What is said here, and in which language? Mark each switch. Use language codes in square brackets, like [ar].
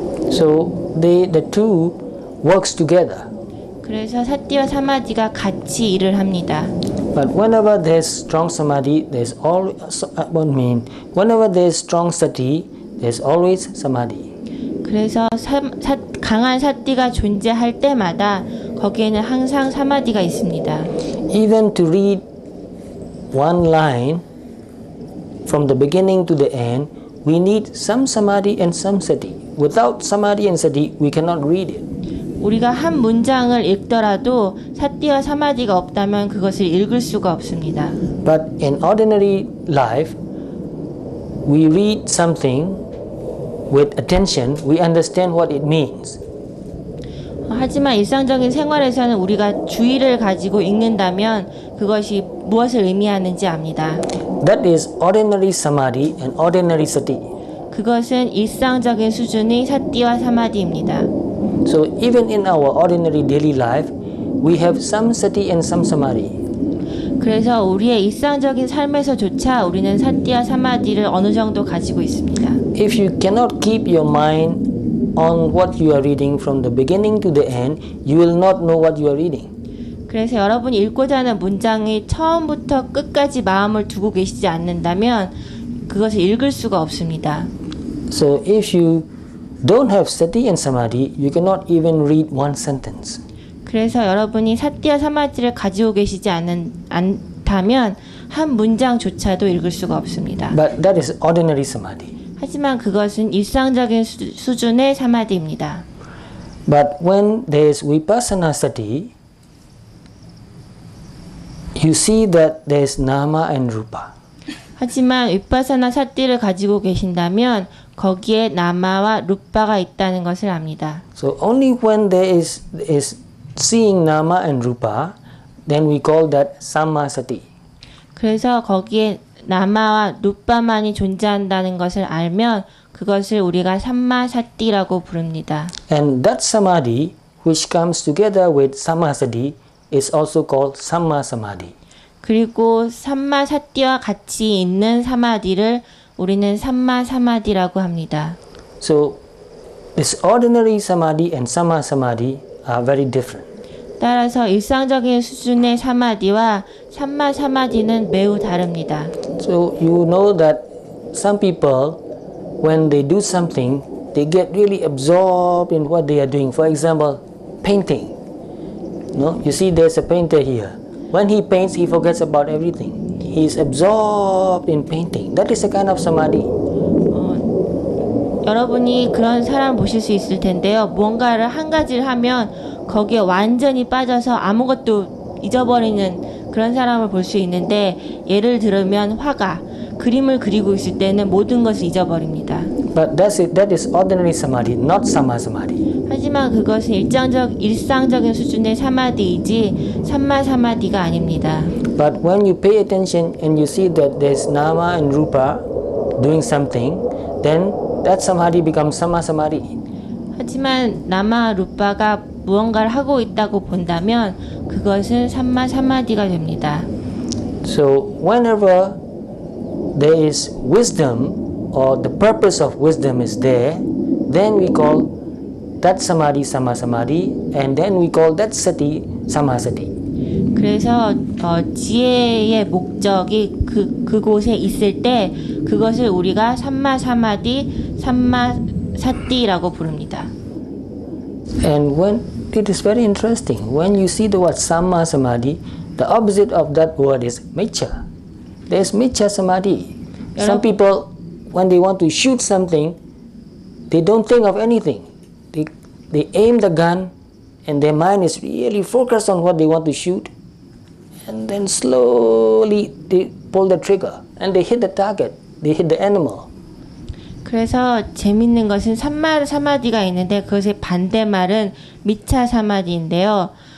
[en] So the two works together. [ko] 그래서 사티와 사마디가 같이 일을 합니다. [en] But whenever there's strong samadhi, there's always, whenever there's strong sati, there's always samadhi. [ko] 그래서 강한 사티가 존재할 때마다 거기에는 항상 사마디가 있습니다. [en] Even to read one line from the beginning to the end, we need some samadhi and some sati. Without samadhi and sati, we cannot read it. [ko] 우리가 한 문장을 읽더라도 사티와 사마디가 없다면 그것을 읽을 수가 없습니다. [en] But in ordinary life, we read something with attention, we understand what it means. [ko] 하지만 일상적인 생활에서는 우리가 주의를 가지고 읽는다면 그것이 무엇을 의미하는지 압니다. [en] That is ordinary samadhi and ordinary sati. [ko] 그것은 일상적인 수준의 사티와 사마디입니다. [en] So even in our ordinary daily life, we have some sati and some samadhi. [ko] 그래서 우리의 일상적인 삶에서조차 우리는 사티와 사마디를 어느 정도 가지고 있습니다. [en] If you cannot keep your mind on what you are reading from the beginning to the end, you will not know what you are reading. [ko] 그래서 여러분이 읽고자 하는 문장이 처음부터 끝까지 마음을 두고 계시지 않는다면 그것을 읽을 수가 없습니다. [en] So if you don't have sati and samadhi, you cannot even read one sentence. [ko] 그래서 여러분이 사티와 사마디를 가지고 계시지 않다면 한 문장조차도 읽을 수가 없습니다. [en] But that is ordinary samadhi. [ko] 하지만 그것은 일상적인 수준의 사마디입니다. [en] But when there is vipassana sati, you see that there is nama and rupa. [ko] 하지만 위파사나 사티를 가지고 계신다면 거기에 나마와 루파가 있다는 것을 압니다. [en] So only when there is seeing nama and rupa, then we call that sammasati. [ko] 그래서 거기에 나마와 루파만이 존재한다는 것을 알면 그것을 우리가 삼마사티라고 부릅니다. [en] And that samadhi which comes together with sammasati is also called sammasamadhi. [ko] 그리고 삼마사티와 같이 있는 사마디를 우리는 삼마사마디라고 합니다. [en] So this ordinary samadhi and sammasamadhi are very different. [ko] 따라서 일상적인 수준의 사마디와 삼마사마디는 매우 다릅니다. [en] So you know that some people, when they do something, they get really absorbed in what they are doing. For example, painting. No, you see there's a painter here. When he paints, he forgets about everything. He is absorbed in painting. That is a kind of samadhi. [ko] 여러분이 그런 사람 보실 수 있을 텐데요. 무언가를 한 가지를 하면 거기에 완전히 빠져서 아무것도 잊어버리는 그런 사람을 볼 수 있는데, 예를 들면 화가 그림을 그리고 있을 때는 모든 것을 잊어버립니다. [en] But that is ordinary samadhi, not samma samadhi. [ko] 하지만 그것은 일상적인 수준의 사마디이지 삼마 사마디가 아닙니다. [en] But when you pay attention and you see that there's nama and rupa doing something, then that samadhi becomes samma samadhi. [ko] 하지만 나마 루파가 무언가를 하고 있다고 본다면 그것은 삼마 사마디가 됩니다. [en] So whenever there is wisdom or the purpose of wisdom is there, then we call that samadhi samma samadhi, and then we call that sati samma sati. [ko] 그래서 지혜의 목적이 그곳에 있을 때 그것을 우리가 삼마 사마디, 삼마 사띠라고 부릅니다. [en] And when it is very interesting, when you see the word samma samadhi, the opposite of that word is miccha. There is miccha samadhi. Some people, when they want to shoot something, they don't think of anything. They aim the gun, and their mind is really focused on what they want to shoot, and then slowly they pull the trigger and they hit the target. They hit the animal. [ko] 그래서 재밌는 것은 삼마 사마디가 있는데 그것의 반대말은 미차 사마디인데요.